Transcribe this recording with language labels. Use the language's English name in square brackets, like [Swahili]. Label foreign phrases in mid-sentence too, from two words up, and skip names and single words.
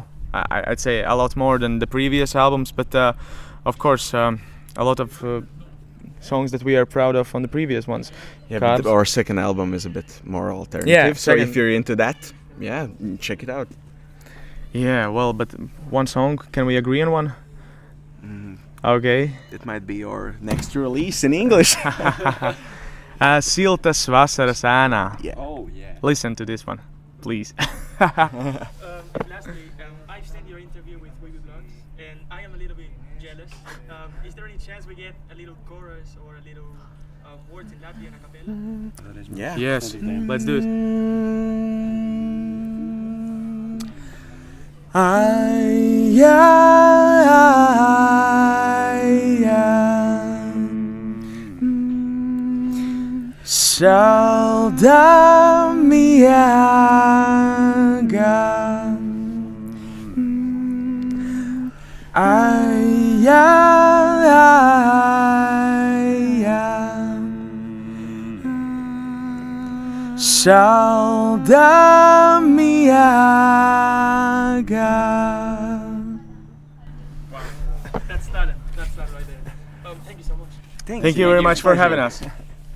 [English] I'd say a lot more than the previous albums, but of course a lot of songs that we are proud of on the previous ones. Yeah, but our second album is a bit more alternative. Yeah, so if you're into that, yeah, check it out. Yeah, well, but one song, can we agree on one? Okay. It might be our next release in English. [Latvian] Siltas vasaras ēnā. [English] Yeah. Oh yeah. Listen to this one, please. Lastly, I've seen your interview with Wiggy Vlogs, and I am a little bit jealous. Is there any chance we get a little chorus or a little words in Latvian acapella? Yeah. Yes, let's do it. [Latvian] Aijā, salda miega. Aijā, salda miega. [English] That's talent. That's that right there. Thank you so much. Thank you very much for having us.